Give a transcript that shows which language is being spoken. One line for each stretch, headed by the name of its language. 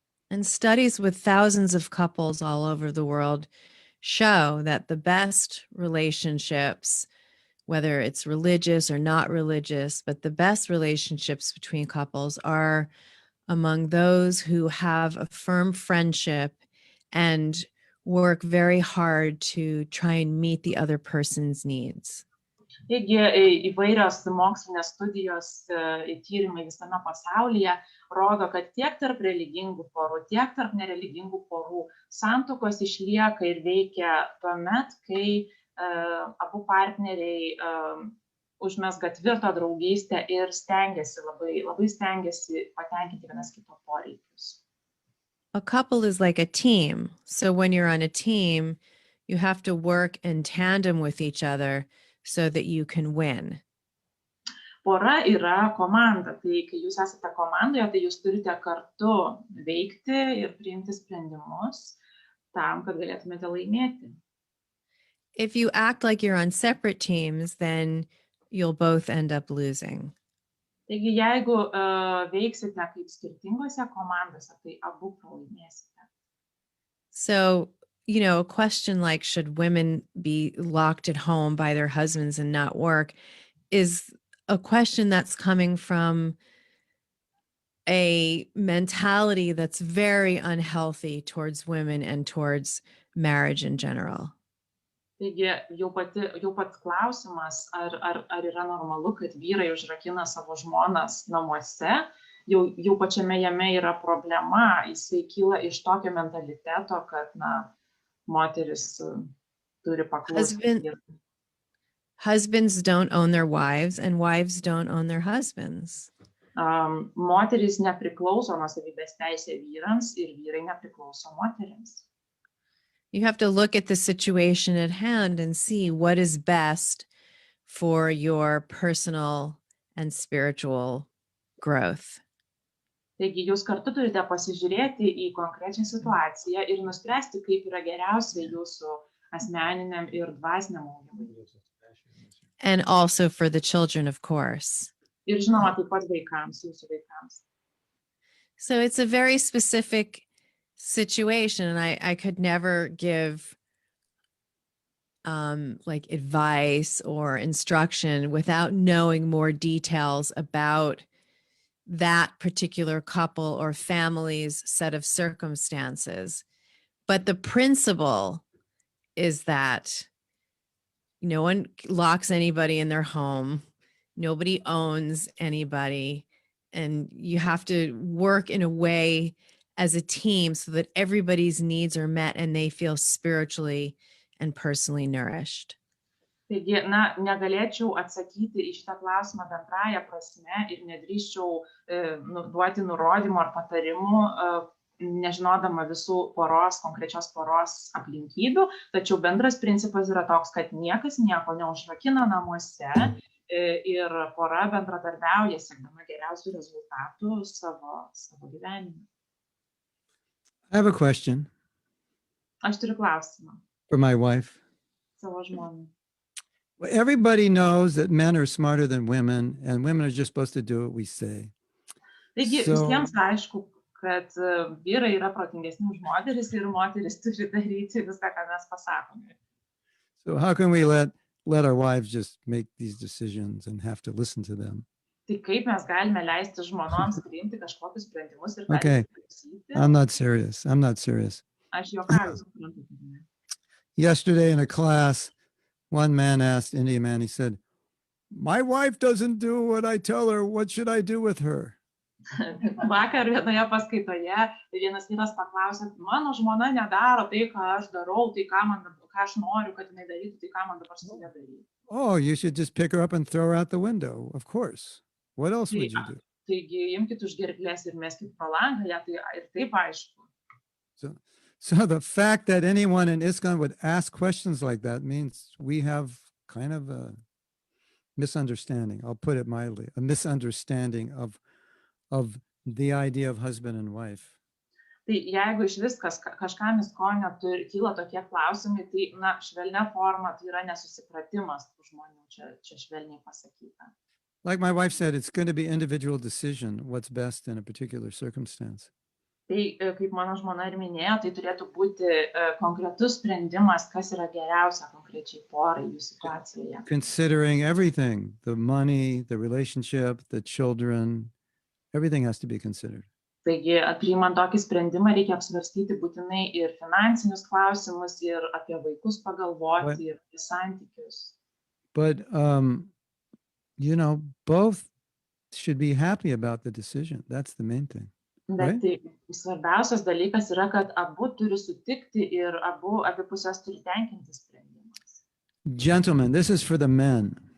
English: And studies with thousands of couples all over the world show that the best relationships, whether it's religious or not religious, but the best relationships between couples are among those who have a firm friendship and work very hard to try and meet the other person's needs.
Lithuanian: Taigi įvairios mokslinės studijos tyrimai visame pasaulyje rodo, kad tiek tarp religingų porų, tiek tarp nereligingų porų santuokos išlieka ir veikia tuomet, kai abu partneriai užmesga tvirtą draugystę ir labai stengiasi patenkinti vienas kito poreikius.
English: A couple is like a team. So when you're on a team, you have to work in tandem with each other so that you can win.
Lithuanian: Pora yra komanda, tai kai jūs esate komandoje, tai jūs turite kartu veikti ir priimti sprendimus tam, kad galėtumėte laimėti.
English: If you act like you're on separate teams, then you'll both end up losing.
Lithuanian: Taigi, jeigu veiksite kaip skirtingose komandose, tai abu pralaimėsite.
English: So, you know, a question like, should women be locked at home by their husbands and not work, is a question that's coming from a mentality that's very unhealthy towards women and towards marriage in general.
Lithuanian: Taigi, jau pats klausimas, ar yra normalu, kad vyrai užrakina savo žmonas namuose, jau pačiame jame yra problema, jisai kyla iš tokio mentaliteto, kad, moteris turi paklusti.
English: Husbands don't own their wives and wives don't own their husbands.
Lithuanian: Moteris nepriklauso nuosavybės teisė vyrams ir vyrai nepriklauso moterims.
English: You have to look at the situation at hand and see what is best for your personal and spiritual growth.
Lithuanian: Taigi jūs kartu turite pasižiūrėti į konkrečią situaciją ir nuspręsti, kaip yra geriausia jūsų asmeniniam ir dvasiniam augimui.
English: And also for the children, of course.
Lithuanian: Ir žinoma, taip pat vaikams, jūsų vaikams.
English: So it's a very specific situation, and I could never give like advice or instruction without knowing more details about that particular couple or family's set of circumstances. But the principle is that no one locks anybody in their home. Nobody owns anybody. And you have to work in a way as a team so that everybody's needs are met and they feel spiritually and personally nourished.
Lithuanian: Taigi, negalėčiau atsakyti į šitą klausimą bendraja prasme ir nedrįsčiau duoti nurodymų ar patarimų, nežinodama visų konkrečios poros aplinkybių, tačiau bendras principas yra toks, kad niekas nieko neužrakina namuose ir pora bendradarbiauja siekdama geriausių rezultatų savo gyvenime.
English: I have a question.
Lithuanian: Aš turiu klausimą.
English: For my wife.
Lithuanian: Savo žmonai.
English: Everybody knows that men are smarter than women, and women are just supposed to do what we say.
Lithuanian: Taigi, visiems aišku, kad vyrai yra protingesni už moteris ir moteris turi daryti viską, ką mes pasakome.
English: So how can we let our wives just make these decisions and have to listen to them?
Lithuanian: Tai kaip mes galime leisti žmonoms priimti kažkokius sprendimus ir
English: Okay, I'm not serious.
Lithuanian: Aš juokauju, suprantu.
English: Yesterday in a class, one man asked, Indian man, he said, "My wife doesn't do what I tell her. What should I do with her?"
Lithuanian: Vakar vienoje paskaitoje vienas vyras paklausė, mano žmona nedaro tai, ką aš darau, tai ką aš noriu, kad jinai darytų, tai ką man dabar su ja daryti.
English: Oh, you should just pick her up and throw her out the window. Of course. What else would you do?
Lithuanian: Taigi imkite už gerklės ir meskit pro langą, ją tai ir taip aišku.
English: So the fact that anyone in ISKCON would ask questions like that means we have kind of a misunderstanding. I'll put it mildly, a misunderstanding of the idea of husband and wife.
Lithuanian: Tai jeigu iš viskas kažkam ISKCON'e kyla tokie klausimai, tai na, švelnia forma tai yra nesusipratimas tų žmonių, čia švelniai pasakyta.
English: Like my wife said, it's going to be individual decision what's best in a particular circumstance.
Lithuanian: Tai kaip mano žmona ir minėjo, tai turėtų būti konkretus sprendimas, kas yra geriausia konkrečiai porai jų situacijoje.
English: Considering everything, the money, the relationship, the children, everything has to be considered.
Lithuanian: Taigi, priimant tokį sprendimą, reikia apsvarstyti būtinai ir finansinius klausimus, ir apie vaikus pagalvoti, ir apie santykius.
English: But, you know, both should be happy about the decision. That's the main thing.
Lithuanian: Bet tai svarbiausias dalykas yra, kad abu turi sutikti ir abi pusės turi tenkinti sprendimas.
English: Gentlemen, this is for the men.